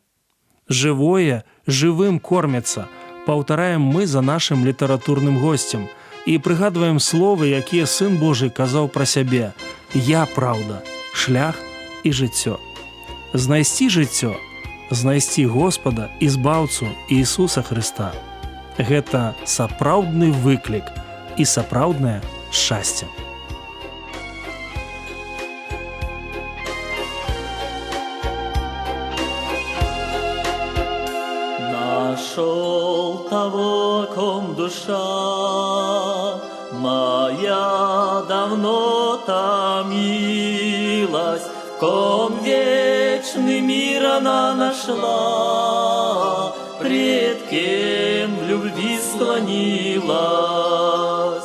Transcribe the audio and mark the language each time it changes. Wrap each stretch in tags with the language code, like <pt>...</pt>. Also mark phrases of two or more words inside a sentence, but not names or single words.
<be>Жывое жывым корміцца, паўтараем мы за нашым літаратурным госцем і прыгадваем словы, якія Сын Божий казаў пра сябе: «Я праўда, шлях і жыццё». Знайсці жыццё, знайсці Господа і збаўцу Ісуса Хрыста – гэта сапраўдны выклік і сапраўднае шчасце.</be> <ru>Нашел того, ком душа моя давно томилась, ком вечный мир она нашла, пред кем в любви склонилась.</ru>